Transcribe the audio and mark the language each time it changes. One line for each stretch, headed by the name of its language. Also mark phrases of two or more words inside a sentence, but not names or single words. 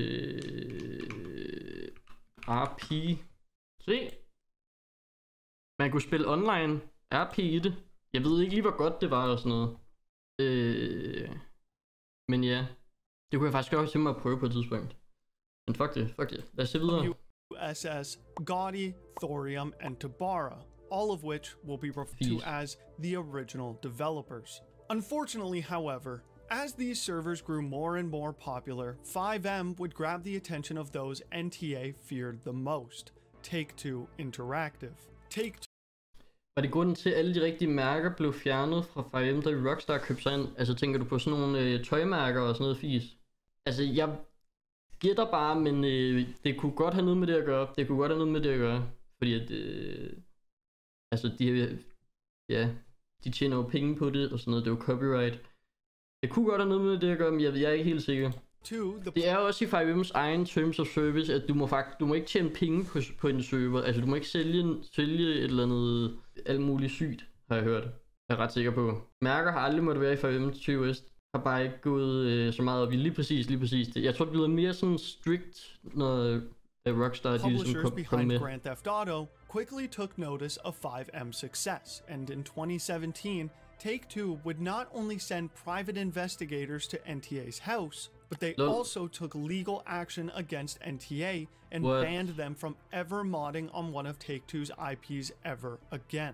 Danish: RP... Se. Man kunne spille online RP i det. Jeg ved ikke lige, hvor godt det var og sådan noget. Men ja. Det kunne jeg faktisk godt tænke mig at prøve på et tidspunkt. Men fuck det. Lad os se videre.
English: USS Gaudi, Thorium, and Tabara, all of which will be referred to as the original developers. Unfortunately, however, as these servers grew more and more popular, FiveM would grab the attention of those NTA feared the most, Take-Two Interactive.
Danish: Var det grunden til, at alle de rigtige mærker blev fjernet fra FiveM, da Rockstar købte sig ind? Altså tænker du på sådan nogle tøjmærker og sådan noget fis? Altså jeg gætter bare, men det kunne godt have noget med det at gøre. Fordi at... altså de tjener jo penge på det og sådan noget, det er jo copyright. Det kunne godt have noget med det at gøre, men jeg er ikke helt sikker. Det er også i FiveM's egen
English: terms of service,
Danish: at du må ikke tjene penge på en server. Altså du må ikke sælge et eller andet alt muligt sygt, har jeg hørt. Jeg er ret sikker på. Mærker har aldrig måtte være i FiveM TOS. Har bare ikke gået så meget op i lige præcis det. Jeg tror det bliver mere sådan strict, når Rockstar
English: Publishers behind Grand Theft Auto quickly took notice of FiveM's success, and in 2017, Take-Two would not only send private investigators to NTA's house, but they also took legal action against NTA and banned them from ever modding on one of Take-Two's IPs ever again.